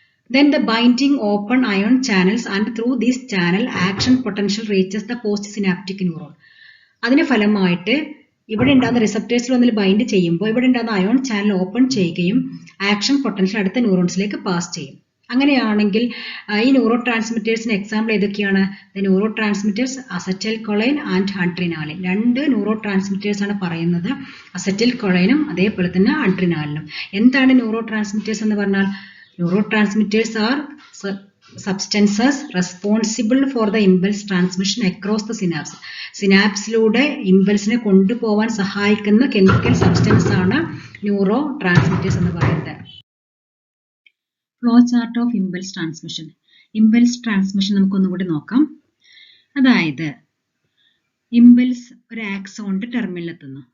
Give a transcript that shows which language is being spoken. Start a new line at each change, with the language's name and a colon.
English: Then the binding open ion channels and through this channel action potential reaches the postsynaptic neuron.
Malayalam: അതിന് ഫലമായിട്ട് ഇവിടെ ഉണ്ടാകുന്ന റിസപ്റ്റേഴ്സിൽ ഒന്നിൽ bind ചെയ്യുമ്പോൾ ഇവിടെ ഉണ്ടാകുന്ന അയോൺ ചാനൽ ഓപ്പൺ ചെയ്യുകയും ആക്ഷൻ പൊട്ടൻഷ്യൽ അടുത്ത ന്യൂറോൺസിലേക്ക് പാസ് ചെയ്യും. അങ്ങനെയാണെങ്കിൽ ഈ ന്യൂറോ ട്രാൻസ്മിറ്റേഴ്സിന് എക്സാമ്പിൾ ഏതൊക്കെയാണ്?
English: The neurotransmitters acetylcholine and adrenaline.
Malayalam: 2 neuro transmitters ആണ് പറയുന്നത്, അസറ്റൈൽ കൊളൈനും അതേപോലെ തന്നെ അഡ്രിനാലിനും. എന്താണ് ന്യൂറോ ട്രാൻസ്മിറ്റേഴ്സ് എന്ന് പറഞ്ഞാൽ?
English: Neurotransmitters are substances responsible for the impulse transmission across the synapse.
Malayalam: സിനാപ്സിലൂടെ ഇമ്പൾസിനെ കൊണ്ടുപോകാൻ സഹായിക്കുന്ന കെമിക്കൽ സബ്സ്റ്റൻസ് ആണ് ന്യൂറോ ട്രാൻസ്മിറ്റേഴ്സ് എന്ന് പറയുന്നത്.
English: Flow chart of impulse transmission.
Malayalam: Impulse transmission നമുക്കൊന്നുകൂടി നോക്കാം. അതായത് ഇമ്പൾസ് ഒരു ആക്സോണിന്റെ ടെർമിനൽ എത്തുന്നു.